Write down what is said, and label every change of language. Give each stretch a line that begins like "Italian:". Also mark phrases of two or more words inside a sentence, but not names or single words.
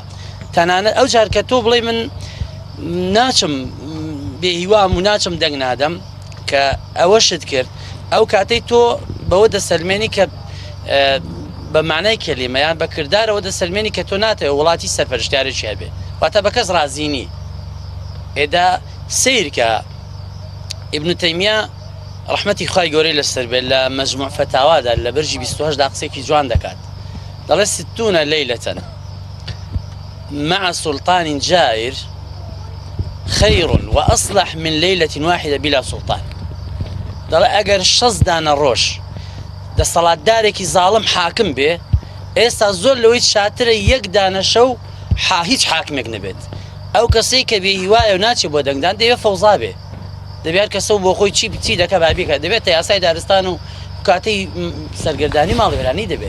Central Kurdish: تەنانەت ئەو جار کە تۆ بڵێ من ناچم بێهیوام و ناچم دەنگ نادەم کە ئەوە شت کرد ئەو کاتەی تۆ بەوە دەسەلمێنی کە بە معنای کەلیمەیان بە کردارەوە دەسەلمێنی کە تۆ ناتەوە وڵاتی سەرپەرشتیارێکی هەبێ واتە بە کەس ڕازینی. ئێدا سیرکە ابن تەیمیە ڕەحمەتی خوای گەورەی لەسەر بێت لە مەجموع فەتاوادا لە بەرژی 28 قسێکی جوان دەکات دەڵێ
Arabic: 60 ليلة مع سلطان جائر خير وأصلح من ليلة واحدة بلا سلطان.
Central Kurdish: دەڵێ ئەگەر 6 دانە ڕۆژ دەسەڵاتدارێکی زاڵم حاکم بێ ئێستا زۆر لەوەی شاترە یەک دانە شەو هیچ حاکمێک نەبێت. ئەو کەسەی کە بێهیوایە و ناچێت بۆ دەنگدان دەوێت فەوزا بێ دەبێت کەسە بۆ خۆی چی دەکە بابیکە دەبێت یاسای دارستان و کاتەی سەرگردانی ماڵوێرانی دەبێت.